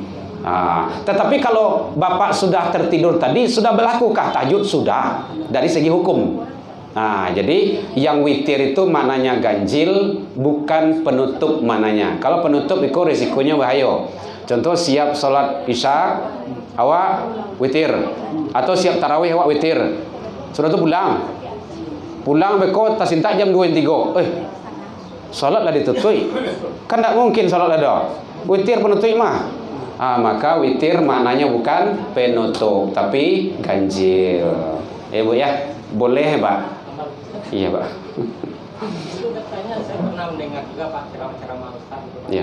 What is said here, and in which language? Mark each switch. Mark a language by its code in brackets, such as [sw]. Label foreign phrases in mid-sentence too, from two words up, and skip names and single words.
[id] Tetapi kalau bapak sudah tertidur tadi, sudah berlakukah tahajud? Sudah, dari segi hukum. Jadi yang witir itu maknanya ganjil, bukan penutup maknanya. Kalau penutup itu risikonya bahaya. Contoh siap sholat isya, awak witir. Atau siap tarawih awak witir. [min] Sudah tu pulang beko tasinta jam 2-3. Salatlah ditutui. [id] Kan tak mungkin salat ada. Witir penutup mah. Maka witir maknanya bukan penutup tapi ganjil. Bu ya, boleh Pak. Iya Pak. Itu katanya saya pernah mendengar juga Pak ceramah Ustaz gitu, Pak.